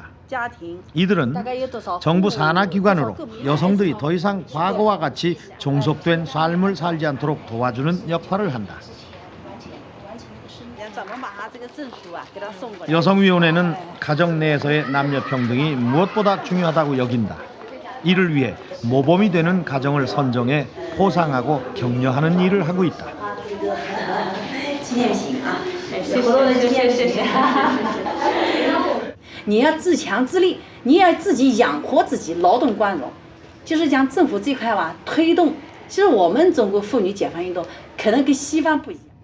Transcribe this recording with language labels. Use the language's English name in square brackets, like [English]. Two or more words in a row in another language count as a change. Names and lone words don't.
[Korean] 이들은 정부 산하기관으로 여성들이 더 이상 과거와 같이 종속된 삶을 살지 않도록 도와주는 역할을 한다. 여성위원회는 가정 내에서의 남녀 평등이 무엇보다 중요하다고 여긴다. 이를 위해 모범이 되는 가정을 선정해 포상하고 격려하는 일을 하고 있다. [Chinese] 你要自强自立，你要自己养活自己，劳动光荣。就是讲政府这块吧，推动，其实我们中国妇女解放运动可能跟西方不一样。